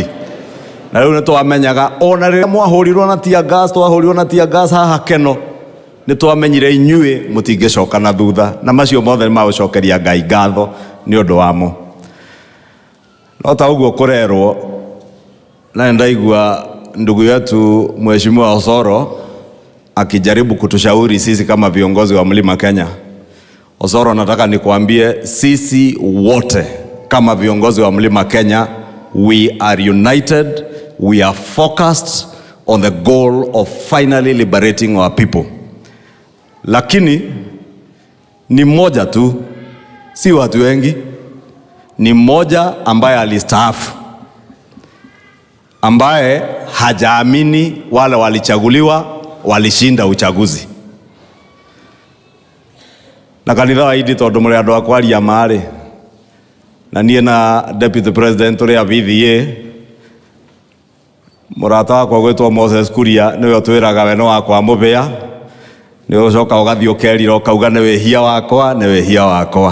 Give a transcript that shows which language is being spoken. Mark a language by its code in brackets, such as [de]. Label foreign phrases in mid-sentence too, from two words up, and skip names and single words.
[ki] Na riu ni twamenyaga ona riria mwahurirwo na tia gas, twahurirwo na tia gas haha Keno, ni twamenyire inyuĩ mutingicoka na thutha, na macio mothe magucokeria Ngai ngatho ni undu wamo. No ta uguo kurerwo na ndaigua [sw] ndugu yetu Mheshimiwa Osoro akijaribu kutushauri sisi kama viongozi wa Mlima Kenya. Osoro, nataka nikuambie sisi wote kama viongozi wa Mlima Kenya, [en] we are united, we are focused on the goal of finally liberating our people. [sw] Lakini ni mmoja tu, si watu wengi, ni mmoja ambaye alistaafu, ambaye hajaamini wale walichaguliwa walishinda uchaguzi. [ki] Na kanitha wa idi tondu muri andu akwaria mari na nie na [en] Deputy President [ki] uria VVA murata wakwa gwetwo Moses Kuria niwe utwiraga we no wakwa mubia, niwe ucoka ugathio kerira ukauga ni wihia wakwa, ni wihia wakwa.